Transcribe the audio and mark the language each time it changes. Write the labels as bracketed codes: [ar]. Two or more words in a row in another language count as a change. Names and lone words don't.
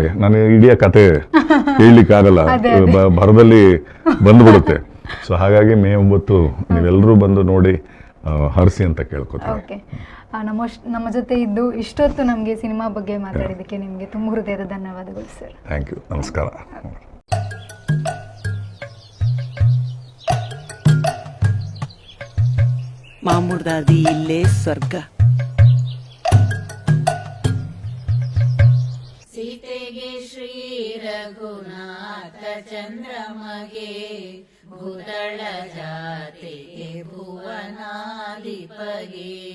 [kn] ನಾನು ಇಡೀ ಕತೆ ಹೇಳಲಿಕ್ಕಾಗಲ್ಲ, ಭರದಲ್ಲಿ ಬಂದ್ಬಿಡುತ್ತೆ. ಸೊ ಹಾಗಾಗಿ ಮೇ 9 ನೀವೆಲ್ಲರೂ ಬಂದು ನೋಡಿ ಹರಿಸಿ ಅಂತ ಕೇಳ್ಕೊತೀನಿ. ನಮ್ಮ ಜೊತೆ ಇದ್ದು ಇಷ್ಟೊತ್ತು ನಮಗೆ ಸಿನಿಮಾ ಬಗ್ಗೆ ಮಾತಾಡಿದ್ದಕ್ಕೆ ನಿಮಗೆ ತುಂಬ ಹೃದಯದ ಧನ್ಯವಾದಗಳು ಸರ್. [en] Thank you, [kn] ನಮಸ್ಕಾರ. ಮಾಮೂಡ್ದಾದಿ ಇಲ್ಲೇ ಸ್ವರ್ಗ. ಸೀತೆಗೆ ಶ್ರೀ ರಘುನಾಥ ಚಂದ್ರಮಗೆ, ಭೂತಳ ಜಾತಿಗೆ ಭುವನಾಧಿಪಗೆ.